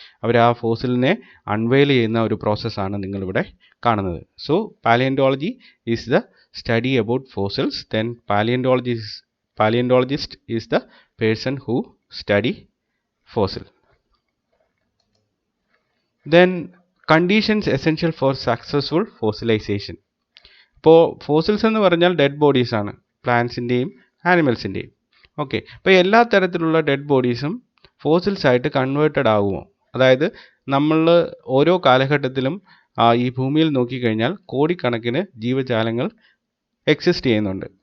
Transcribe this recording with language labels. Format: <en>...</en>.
<ml>അവർ ആ ഫോസിലിനെ അൺവെയിൽ ചെയ്യുന്ന ഒരു പ്രോസസ്സാണ് നിങ്ങളിവിടെ കാണുന്നത്.</ml> <en>So palaeontology is the study about fossils. Then palaeontologist is the person who study fossil. Then conditions essential for successful fossilization.</en> <ml>ഇപ്പോൾ ഫോസിൽസ് എന്ന് പറഞ്ഞാൽ ഡെഡ് ബോഡീസ് ആണ്, പ്ലാന്റ്സിൻ്റെയും ആനിമൽസിൻ്റെയും. ഓക്കെ, അപ്പോൾ എല്ലാ തരത്തിലുള്ള ഡെഡ് ബോഡീസും ഫോസിൽസ് ആയിട്ട് കൺവേർട്ടഡ് ആകുമോ? അതായത് നമ്മൾ ഓരോ കാലഘട്ടത്തിലും ഈ ഭൂമിയിൽ നോക്കിക്കഴിഞ്ഞാൽ കോടിക്കണക്കിന് ജീവജാലങ്ങൾ എക്സിസ്റ്റ് ചെയ്യുന്നുണ്ട്.</ml>